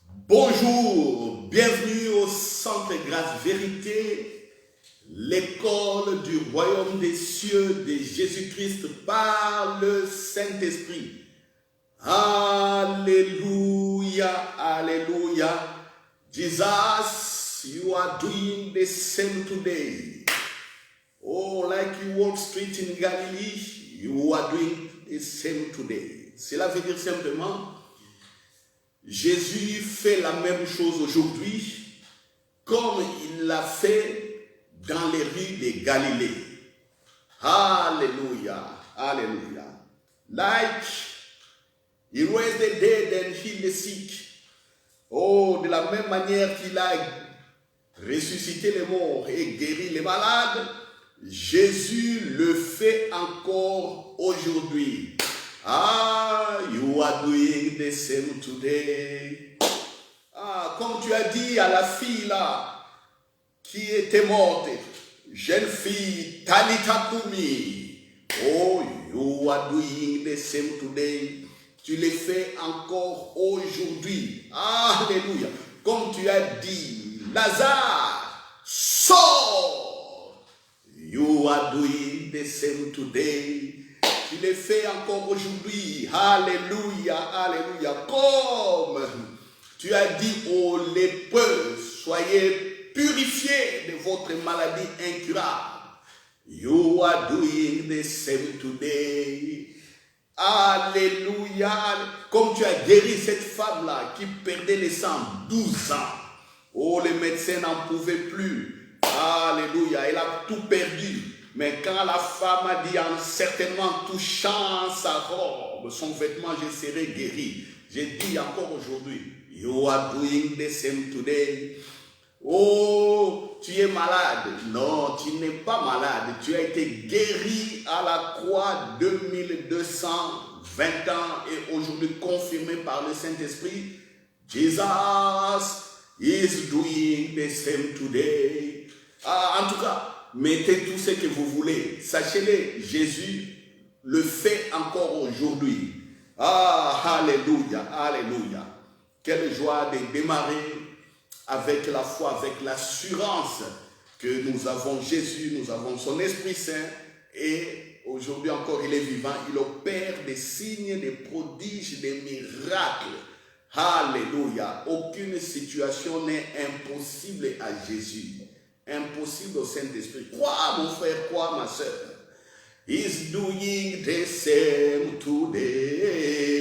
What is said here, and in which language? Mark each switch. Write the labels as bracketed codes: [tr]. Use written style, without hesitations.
[fr] Bonjour, bienvenue au Centre Grâce Vérité, l'école du royaume des cieux de Jésus-Christ par le Saint-Esprit. Alléluia, alléluia. [en] Jesus, you are doing the same today. Oh, like you walked straight in Galilee, you are doing the same today. [fr] Cela veut dire simplement, Jésus fait la même chose aujourd'hui comme il l'a fait dans les rues de Galilée. Alléluia, alléluia. [en] Like he raised the dead and healed the sick. [fr] Oh, de la même manière qu'il a ressuscité les morts et guéri les malades, Jésus le fait encore aujourd'hui. [en] You are doing the same today. [fr] Comme tu as dit à la fille là, qui était morte, jeune fille, [arc] Talita Kumi. [en] Oh, you are doing the same today. [fr] Tu le fais encore aujourd'hui. Alléluia. Comme tu as dit, Lazare, sors. [en] You are doing the same today. [fr] Tu le fais encore aujourd'hui. Alléluia, alléluia. Comme tu as dit aux lépreux, soyez purifiés de votre maladie incurable. [en] You are doing the same today. [fr] Alléluia. Comme tu as guéri cette femme-là qui perdait le sang 12 ans. Oh, les médecins n'en pouvaient plus. Alléluia. Elle a tout perdu. Mais quand la femme a dit en certainement touchant sa robe, son vêtement, je serai guéri. J'ai dit encore aujourd'hui, [en] you are doing the same today. [fr] Oh, tu es malade. Non, tu n'es pas malade. Tu as été guéri à la croix 2220 ans et aujourd'hui confirmé par le Saint-Esprit. [en] Jesus is doing the same today. [fr] En tout cas, mettez tout ce que vous voulez. Sachez-le, Jésus le fait encore aujourd'hui. Alléluia, alléluia. Quelle joie de démarrer avec la foi, avec l'assurance que nous avons Jésus, nous avons son Esprit Saint et aujourd'hui encore il est vivant. Il opère des signes, des prodiges, des miracles. Alléluia. Aucune situation n'est impossible à Jésus. Impossible au Saint-Esprit. Crois mon frère, crois ma soeur. [en] He's doing the same today.